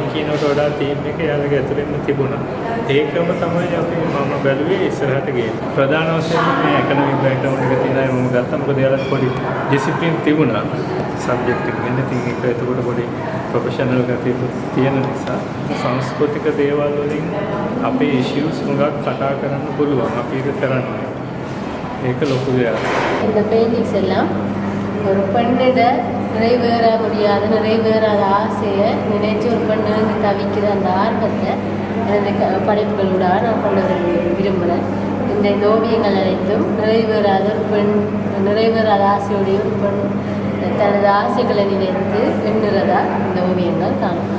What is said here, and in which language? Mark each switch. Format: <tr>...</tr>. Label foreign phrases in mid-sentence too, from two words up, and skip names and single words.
<si>කියනකට වඩා තීම් එක යාළුවගේ ඇතුළෙන්ම තිබුණා ඒකම තමයි අපි මම බැලුවේ ඉස්සරහට ගියේ ප්‍රධාන වශයෙන් මේ</si> <en>economic background</en> <si>එක තියෙන අය මම ගත්තා මොකද යාළුවට පොඩි ඩිසිප්ලින් තිබුණා සබ්ජෙක්ට් එක ගැන ඉතින් ඒක එතකොට පොඩි ප්‍රොෆෙෂනල් ගතිය තියෙන නිසා සංස්කෘතික දේවල් වලින් අපේ ඉෂුස් මොකක් කතා කරන්න පුළුවන් අපි ඒක කරන්නේ ඒක ලොකු දෙයක්.</si> <ta>இந்த பெயிண்டிங்ஸ் எல்லாம் ஒரு பெண்ணோட நிறைவேற முடியாத நிறைவேறாத ஆசையை நினைச்சு ஒரு பெண்ணு தவிக்கிற அந்த ஆர்வத்தை அந்த படைப்புகளோட நான் கொண்டு வர விரும்புகிறேன். இந்த ஓவியங்கள் அனைத்தும் நிறைவேறாத ஒரு பெண் நிறைவேறாத ஆசையோடைய ஒரு பெண் தனது ஆசைகளை நினைத்து எண்ணுறதா இந்த ஓவியங்கள் காணும்.</ta>